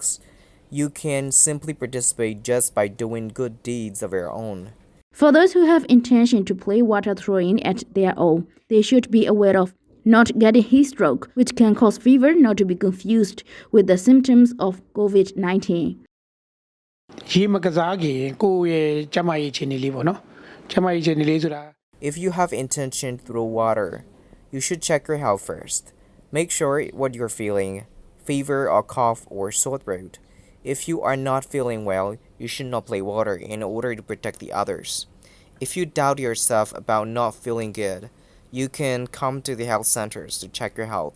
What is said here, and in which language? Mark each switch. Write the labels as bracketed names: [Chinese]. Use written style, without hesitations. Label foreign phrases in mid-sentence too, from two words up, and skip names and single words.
[English] You can simply participate just by doing good deeds of your own. For those who have intention to play water throwing at their own, they should be aware of not getting heat stroke, which can cause fever not to be confused with the symptoms of COVID-19. [Burmese] ရေမကစားခင်ကိုယ့်ရဲ့ကျန်းမာရေးအခြေအနေလေးပေါ့နော်ကျန်းမာရေးအခြေအနေလေးဆိုတာ [English] If you have intention through water, you should check your health first. Make sure what you're feeling, fever or cough or sore throat. If you are not feeling well, you should not play water in order to protect the others. If you doubt yourself about not feeling good, you can come to the health centers to check your health.